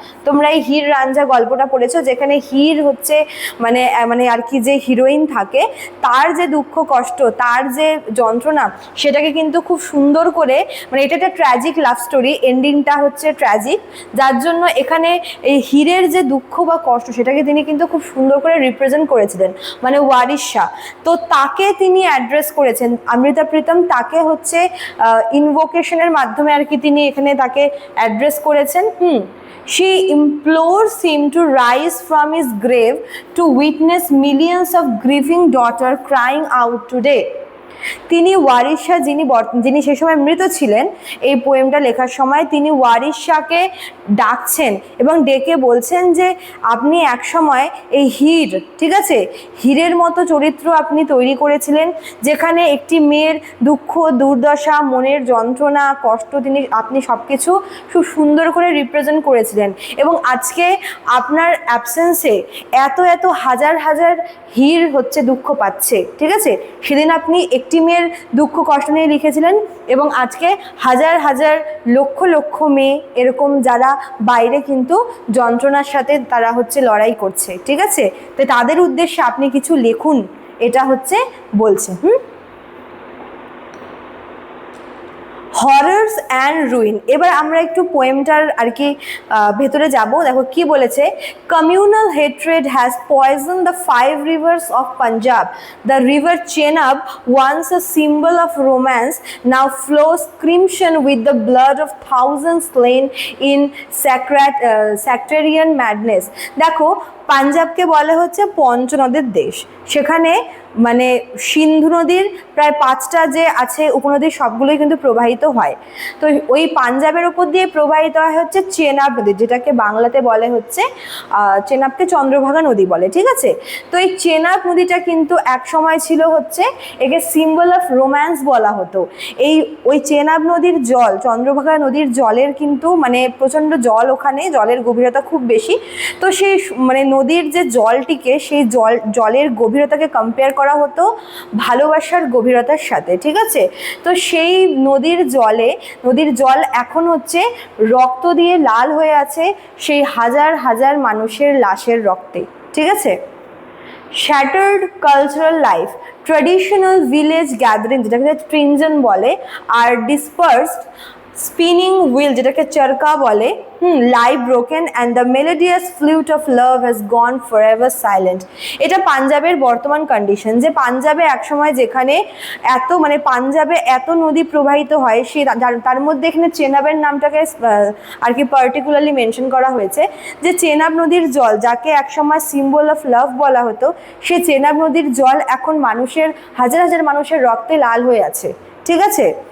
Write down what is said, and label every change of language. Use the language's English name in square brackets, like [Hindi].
[Bangla] তোমরা এই হির রাঞ্জা গল্পটা পড়েছো, যেখানে হির হচ্ছে মানে মানে আর কি যে হিরোইন থাকে, তার যে দুঃখ কষ্ট, তার যে যন্ত্রণা, সেটাকে কিন্তু খুব সুন্দর করে, মানে এটা একটা [English] tragic love story, [Bangla] এন্ডিংটা হচ্ছে ট্র্যাজিক, যার জন্য এখানে এই হিরের যে দুঃখ বা কষ্ট, সেটাকে তিনি কিন্তু খুব সুন্দর করে রিপ্রেজেন্ট করেছিলেন, মানে ওয়ারিস শাহ। তো তাকে তিনি অ্যাড্রেস করেছেন, অমৃতা প্রীতম তাকে হচ্ছে ইনভোকেশনের মাধ্যমে আর কি তিনি এখানে তাকে অ্যাড্রেস করেছেন। [English] She implores him to rise from his grave to witness millions of grieving daughters crying out today. [Bangla] তিনি ওয়ারিস শাহ, যিনি সেই সময় মৃত ছিলেন, এই পোয়েমটা লেখার সময় তিনি ওয়ারিস শাহকে ডাকছেন এবং ডেকে বলছেন যে আপনি এক সময় এই হীর, ঠিক আছে, হীরের মতো চরিত্র আপনি তৈরি করেছিলেন, যেখানে একটি মেয়ের দুঃখ দুর্দশা, মনের যন্ত্রণা, কষ্ট আপনি সব কিছু খুব সুন্দর করে রিপ্রেজেন্ট করেছিলেন। এবং আজকে আপনার অ্যাবসেন্সে এত এত হাজার হাজার হীর হচ্ছে দুঃখ পাচ্ছে, ঠিক আছে। সেদিন আপনি একটি মেয়ের দুঃখ কষ্ট নিয়ে লিখেছিলেন, এবং আজকে হাজার হাজার লক্ষ লক্ষ মেয়ে এরকম যারা বাইরে কিন্তু যন্ত্রণার সাথে তারা হচ্ছে লড়াই করছে, ঠিক আছে। তো তাদের উদ্দেশ্যে আপনি কিছু লিখুন, এটা হচ্ছে বলছে। [English] Horrors and ruin. [Bangla] এবার আমরা একটু পোয়েমটার আর কি ভেতরে যাব। দেখো কি বলেছে, [English] Communal hatred has poison the 5 rivers of Punjab. The river Chenab, once a symbol of romance, now flows crimson with the blood of thousands slain in sectarian madness. [Bangla] দেখো, পাঞ্জাবকে বলে হচ্ছে পঞ্চনদের দেশ। সেখানে মানে সিন্ধু নদীর প্রায় 5টা যে আছে উপনদী সবগুলোই কিন্তু প্রবাহিত হয়। তো ওই পাঞ্জাবের ওপর দিয়ে প্রবাহিত হয় হচ্ছে চেনাব নদী, যেটাকে বাংলাতে বলে হচ্ছে চেনাবকে চন্দ্রভাগা নদী বলে, ঠিক আছে। তো এই চেনাব নদীটা কিন্তু এক সময় ছিল হচ্ছে একে [English] symbol of romance [Bangla] বলা হতো। ওই চেনাব নদীর জল, চন্দ্রভাগা নদীর জলের কিন্তু মানে প্রচণ্ড জল, ওখানে জলের গভীরতা খুব বেশি। তো সেই মানে নদীর যে জলটিকে, সেই জলের গভীরতাকে কম্পেয়ার করা হতো ভালোবাসার গভীরতার সাথে, ঠিক আছে। তো সেই নদীর জল এখন হচ্ছে রক্ত দিয়ে লাল হয়ে আছে, সেই হাজার হাজার মানুষের লাশের রক্তে, ঠিক আছে। [English] Shattered cultural life, traditional village gathering [Bangla] যেটাকে ট্রিনজন বলে, আর [English] dispersed spinning wheel [Bangla] যেটাকে চরকা বলে, [English] lie broken and the melodious flute of love has gone forever silent। [Bangla] এটা পাঞ্জাবের বর্তমান কন্ডিশন, যে পাঞ্জাবে একসময় যেখানে পাঞ্জাবে এত নদী প্রবাহিত হয়, সে তার মধ্যে এখানে চেনাবের নামটাকে আর কি পার্টিকুলারলি মেনশন করা হয়েছে, যে চেনাব নদীর জল, যাকে একসময় [English] symbol of love [Bangla] বলা হতো, সে চেনাব নদীর জল এখন হাজার হাজার মানুষের রক্তে লাল হয়ে আছে, ঠিক আছে।